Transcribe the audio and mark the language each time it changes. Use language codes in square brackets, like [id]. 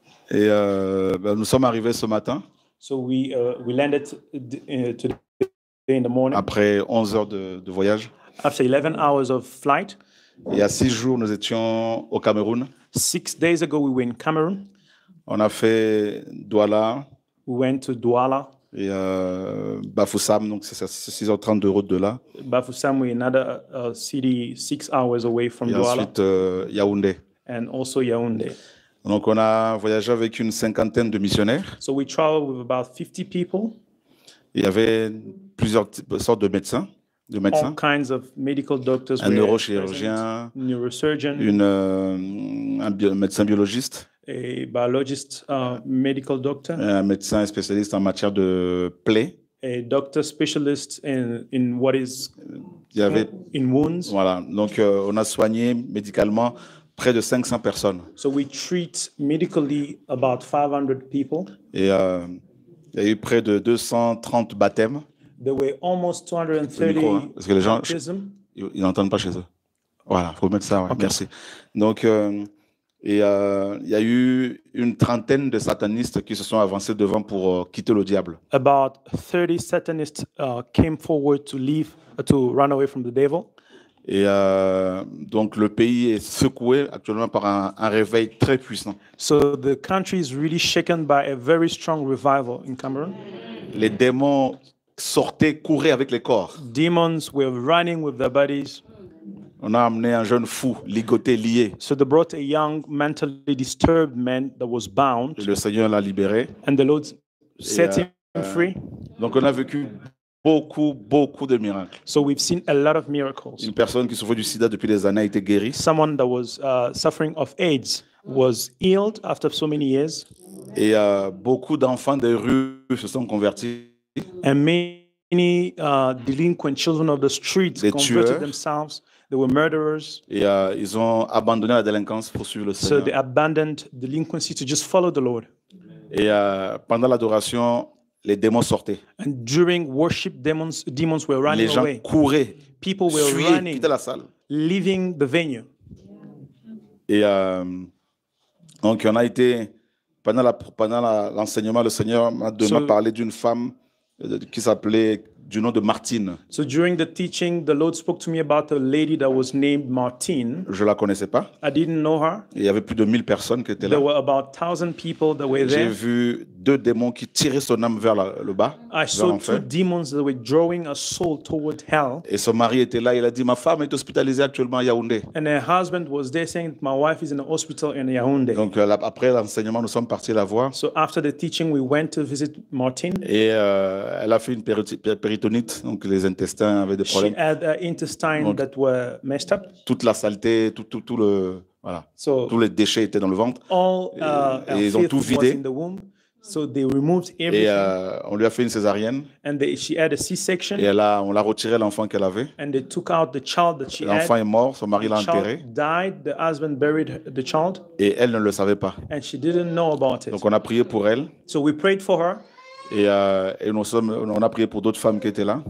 [fr] Ben, nous sommes arrivés ce matin. [en] So we landed today in the morning. [fr] Après 11 heures de voyage. [en] After 11 hours of flight. [fr] Il y a 6 jours, nous étions au Cameroun. [en] 6 days ago, we were in Cameroun. [fr] On a fait Douala. [en] We went to Douala. [fr] Et Bafoussam, donc c'est 6h30 de route de là. [en] Bafoussam, we're another city 6 hours away from Douala. [fr] Et ensuite Yaoundé. [en] And also Yaoundé. [fr] Donc on a voyagé avec une cinquantaine de missionnaires. [en] So we traveled with about 50 people. [fr] Il y avait plusieurs sortes de médecins. de médecins. [en] All kinds of medical doctors. [fr] Un neurochirurgien, [en] neurosurgeon, [fr] un médecin biologiste, [en] a biologist, medical doctor, [fr] un médecin spécialiste en matière de plaies. [en] A doctor specialist in what is in wounds. [fr] Voilà, donc on a soigné médicalement près de 500 personnes. [en] So we treat medically about 500 people. [fr] Et il y a eu près de 230 baptêmes. [en] There were almost 230 [fr] micro, parce que les gens, ils n'entendent pas chez eux. Voilà, il faut mettre ça, ouais. Okay. Merci. Donc, il y a eu une trentaine de satanistes qui se sont avancés devant pour quitter le diable. [en] About 30 Satanists came forward to run away from the devil. [fr] Et donc le pays est secoué actuellement par un réveil très puissant. [en] So the country is really shaken by a very strong revival in Cameroon. [fr] Les démons sortaient, couraient avec les corps. [en] Demons were running with their bodies. [fr] On a amené un jeune fou, ligoté, lié. [en] So they brought a young, mentally disturbed man that was bound. [fr] Et le Seigneur l'a libéré. [en] And the Lord set him free. [fr] Donc on a vécu beaucoup de miracles. [en] So we've seen a lot of miracles. [fr] Une personne qui souffrait du sida depuis des années a été guérie. [en] Someone that was suffering of AIDS was healed after so many years. [fr] Et beaucoup d'enfants des rues se sont convertis. [en] And many delinquent children of the streets converted themselves. They were murderers. [fr] Et ils ont abandonné la délinquance pour suivre le Seigneur. [en] So they abandoned delinquency to just follow the Lord. [fr] Et pendant l'adoration, les démons sortaient. [en] And during worship, demons were running away. [fr] Les gens couraient. [en] People were running, [fr] quittaient la salle. [en] Leaving the venue. [fr] Et donc on a été pendant l'enseignement, le Seigneur m'a parlé d'une femme qui s'appelait du nom de Martine. [en] So during the teaching, the Lord spoke to me about a lady that was named Martine. [fr] Je la connaissais pas. [en] I didn't know her. [fr] Il y avait plus de 1000 personnes qui étaient là. [en] There were about 1,000 people that were there. [fr] J'ai vu 2 démons qui tiraient son âme vers le bas. [en] I saw 2 demons that were drawing a soul toward hell. [fr] Et son mari était là. Il a dit, ma femme est hospitalisée actuellement à Yaoundé. [en] And her husband was there saying, my wife is in the hospital in Yaoundé. [fr] Donc après l'enseignement, nous sommes partis la voir. [en] So after the teaching, we went to visit Martine. [fr] Et elle a fait une péritonite. Donc les intestins avaient des problèmes. [en] She had intestines that were messed up. [fr] Toute la saleté, tout le voilà, tous les déchets étaient dans le ventre. Et ils ont tout vidé. [en] So they removed everything. [fr] Et on lui a fait une césarienne. [en] And she had a C-section. [fr] Et on l'a retiré l'enfant qu'elle avait. [en] And they took out the child that she had. [fr] L'enfant est mort, son mari l'a enterré. [en] Died, the husband buried the child. [fr] Et elle ne le savait pas. [en] And she didn't know about it. [fr] Donc on a prié pour elle. [en] So we prayed for her. [fr] Et on a prié pour d'autres femmes qui étaient là.